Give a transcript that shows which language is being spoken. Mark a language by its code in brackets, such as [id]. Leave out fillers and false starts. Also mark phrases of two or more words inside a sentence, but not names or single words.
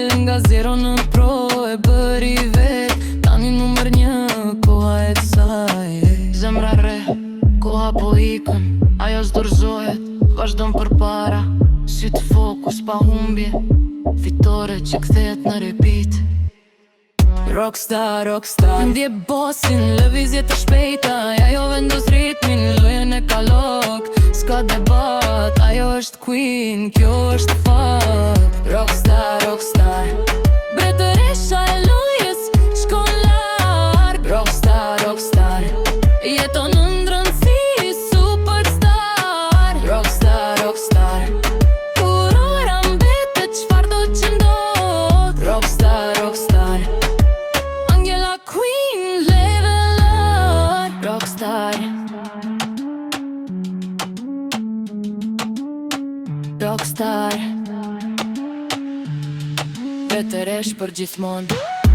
[sq] Nga zero në pro e bëri vet, tani numër 1, koha e saj. Zemra re, koha po ikën, ajo s'dorzohet, vazhdon përpara, syt fokus pa humbje, fitore që kthehet në repeat. [en] Rockstar, rockstar, [sq] ndje bosin, lëvizje të shpejta, ajo vendos ritmin, lojën e kalok, s'ka debat, ajo është queen, kjo është fakt. [en] Rockstar, rockstar, [sq] mbretëresha e lojës, shkon larg. [en] Rockstar, rockstar, [sq] jeton ëndrën si superstar. [en] Rockstar, rockstar, [sq] kur ora mbetet, çfarë do që ndodh. [en] Rockstar, rockstar, Angela Queen, level up. Rockstar, rockstar, [sq] mbretëresh për gjithmonë.